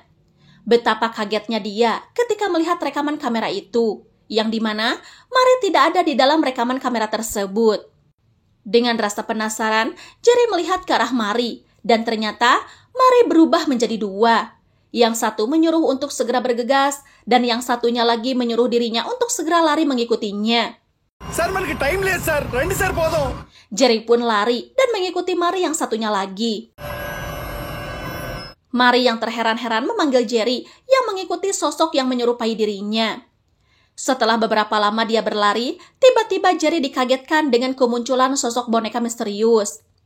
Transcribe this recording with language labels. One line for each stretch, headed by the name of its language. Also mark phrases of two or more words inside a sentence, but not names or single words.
Indonesian: Betapa kagetnya dia ketika melihat rekaman kamera itu, yang dimana Mari tidak ada di dalam rekaman kamera tersebut. Dengan rasa penasaran, Jerry melihat ke arah Mari, dan ternyata Mari berubah menjadi dua. Yang satu menyuruh untuk segera bergegas, dan yang satunya lagi menyuruh dirinya untuk segera lari mengikutinya.
Telugu: సార్ మనకి టైం లేదు సార్, రండి సార్ పోదాం.
Indonesian: Jerry pun lari dan mengikuti Mari yang satunya lagi. Mari yang terheran-heran memanggil Jerry yang mengikuti sosok yang menyerupai dirinya. Setelah beberapa lama dia berlari, tiba-tiba Jerry dikagetkan dengan kemunculan sosok boneka misterius.